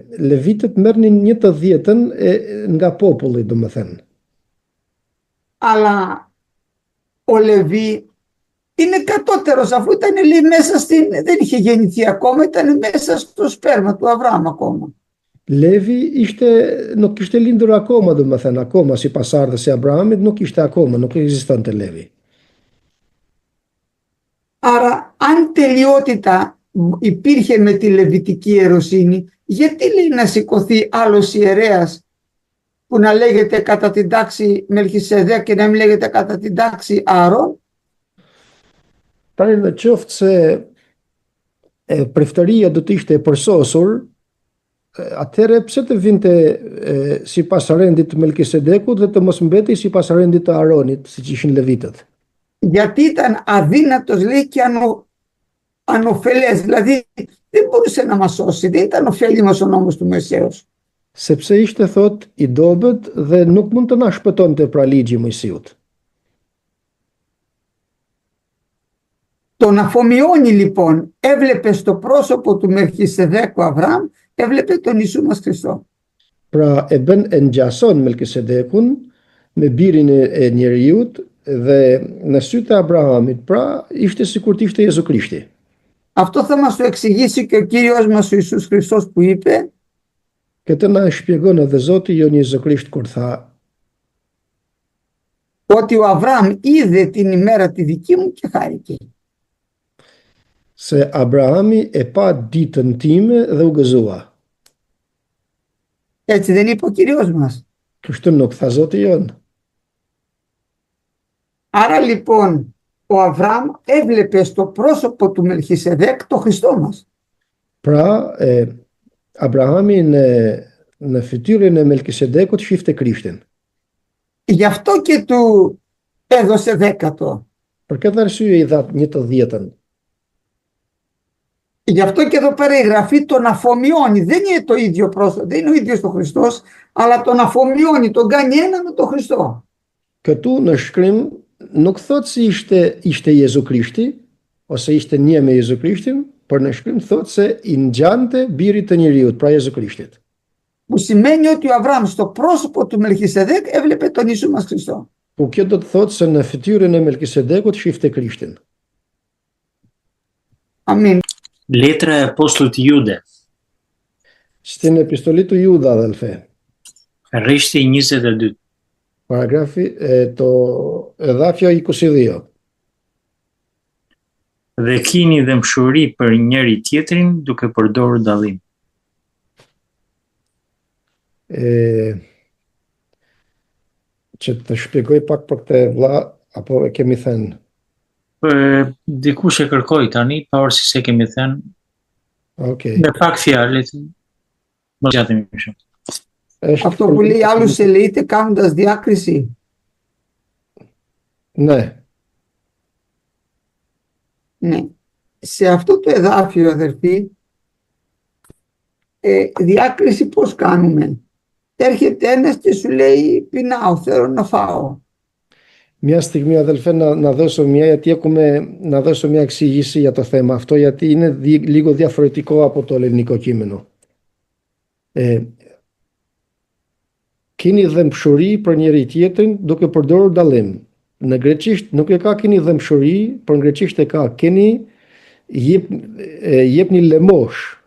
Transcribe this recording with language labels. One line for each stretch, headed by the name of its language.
Albanian: Levitët merrnin 1/10 nga populli, domethënë.
Greek: Αλλά ο Λεβί είναι κατώτερος, αφού ήταν λέει, μέσα δεν είχε γεννηθεί ακόμα, ήταν μέσα στο σπέρμα του Αβραάμ ακόμα.
Albanian: Levi nuk kishte lindur akoma, domethënë akoma si pasardhës e Abrahamit nuk ishte akoma, nuk ekzistonte Levi.
Greek: Άρα αν τελειότητα υπήρχε με τη λεβιτική ιεροσύνη, γιατί λέει να σηκωθεί άλλος ιερέας που να λέγεται κατά την τάξη Μελχισεδέκ και να μην λέγεται κατά την τάξη Άρων?
Albanian: Tani në qoftë se preftëria do të ishte e përsosur, atëherë pse të vinte sipas rendit të Melkisedekut dhe të mos mbetej sipas rendit të Aronit, siç ishin levitët.
Greek: Γιατί ήταν αδύνατος, λέει, και ανοφελές, δηλαδή δεν μπορούσε να μας σώσει, δεν ήταν ωφέλιμος ο νόμος του Μωυσέως.
Albanian: Sepse ishte thot i dobët dhe nuk mund të na shpëtonte pra ligji i Mojsiut.
Greek: Τον αφομοιώνει λοιπόν, έβλεπε στο πρόσωπο του Μελχισεδέκου Αβραάμ, έβλεπε τον Ιησού μας Χριστό.
Albanian: Pra e bën e ngjason Melkisedekun me birin e njeriut dhe në sytë e Abrahamit, pra ishte sikur të ishte Jezu Krishti.
Greek: Αυτό θα μας το εξηγήσει και ο Κύριος μας ο Ιησούς Χριστός που είπε
Albanian: Këtë na e shpjegon edhe Zoti jon Jezu Krisht kur tha
Greek: ότι ο Αβραάμ είδε την ημέρα τη δική μου και χάρηκε.
Albanian: se Abrahami e pa ditën time dhe u gëzua.
Greek: Έτσι δεν είπε ο Κύριος μας?
Albanian: Kështu nuk tha Zoti jon.
Greek: Άρα λοιπόν ο Αβραάμ έβλεπε στο πρόσωπο του Μελχισεδέκ το Χριστό μας.
Albanian: Pra, Abrahami në fytyrën e Melkisedekut shifte Krishtin.
Greek: Γι' αυτό και του έδωσε 10.
Albanian: Për këtë arsye i dha 1/10.
Greek: Γι' αυτό και εδώ πέρα η Γραφή τον αφομοιώνει. Δεν είναι το ίδιο πρόσωπο, δεν είναι ο ίδιος ο Χριστός, αλλά τον αφομοιώνει, τον κάνει ένα με τον Χριστό.
Albanian: Këtu në shkrim nuk thot se ishte Jezu Krishti ose ishte një me Jezu Krishtin, por në shkrim thot se i ngjante birit të njeriut, pra Jezu Krishtit.
Greek: Που σημαίνει ότι ο Αβραάμ στο πρόσωπο του Μελχισεδέκ έβλεπε τον Ιησού μας Χριστό.
Albanian: Που kjo do të thotë se në fytyrën e Melkisedekut shifte Krishtin. Amin. Letra e apostullit Jude,
Greek: Στην επιστολή του Ιούδα, αδελφέ,
Albanian: rreshti 22.
Greek: paragrafi το εδάφιο 22.
Albanian: Dhe kini dëmshuri për njëri tjetrin duke përdorur dallim. Që të shpjegoj pak për këtë vlla, apo e kemi thënë? Dikush e kërkoi tani, pavarësisht se kemi thënë.
English: Okay.
Albanian: Me pak fjalë, mos jatim shumë.
Greek: Αυτό που λέει άλλους ελεείται κάνοντας διάκριση. Ναι. Ναι. Σε αυτό το εδάφιο, αδερφοί, διάκριση πώς κάνουμε? Έρχεται ένας και σου λέει πεινάω, θέλω να φάω. Μια στιγμή, αδελφέ, να δώσω μια εξήγηση για το θέμα αυτό, γιατί είναι λίγο διαφορετικό από το ελληνικό κείμενο.
Albanian: Keni dëmshuri për njëri tjetrin duke përdorur dallim. Në greqisht nuk e ka keni dëmshuri, por në greqisht e ka keni jepni lemosh.